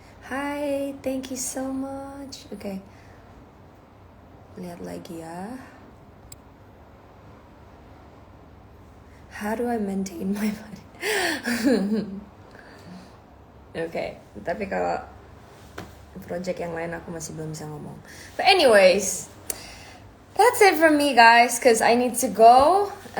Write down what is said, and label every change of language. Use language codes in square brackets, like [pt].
[en] Hi, thank you so much. Okay, [id] lihat lagi ya. [en] How do I maintain my body? [id] Oke, tapi kalau project yang lain aku masih belum bisa ngomong. [en] But anyways, that's it from me, guys, because I need to go.